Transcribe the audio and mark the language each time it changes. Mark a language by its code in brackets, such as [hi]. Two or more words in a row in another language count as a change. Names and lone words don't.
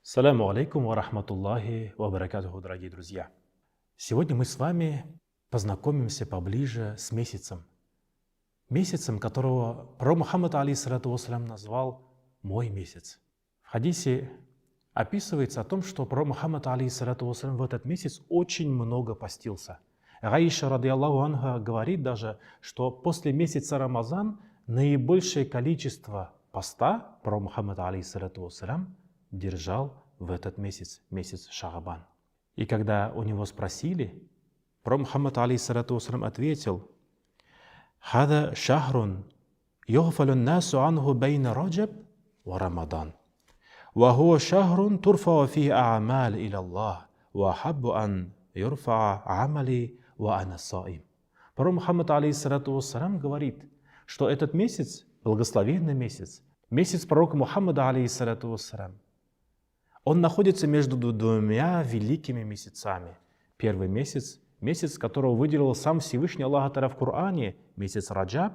[ar] السلام عليكم ورحمة الله وبركاته, [ru] дорогие друзья. Сегодня мы с вами познакомимся поближе с месяцем. Месяцем, которого пророк Мухаммад [ar] عليه الصلاة والسلام [ru] назвал «мой месяц». В хадисе описывается о том, что пророк Мухаммад [ar] عليه الصلاة والسلام [ru] в этот месяц очень много постился. Аиша [ar] رضي الله عنها [ru] говорит даже, что после месяца Рамазан наибольшее количество поста пророк Мухаммад [ar] عليه الصلاة والسلام [ru] держал в этот месяц, месяц Шаабан. И когда у него спросили, пророк [ar] Мухаммад عليه الصلاة والسلام ответил: «هذا شهر يغفل الناس عنه بين رجب ورمضان. وهو شهر ترفع فيه الأعمال إلى الله. وأحب أن يرفع عملي وأنا صائم». [ru] Пророк Мухаммад [ar] عليه الصلاة والسلام [ru] говорит, что этот месяц, благословенный месяц, месяц пророка Мухаммада [ar] عليه الصلاة والسلام, [ru] он находится между двумя великими месяцами. Первый месяц, месяц, которого выделил сам Всевышний Аллах Та'аля в Коране, месяц Раджаб.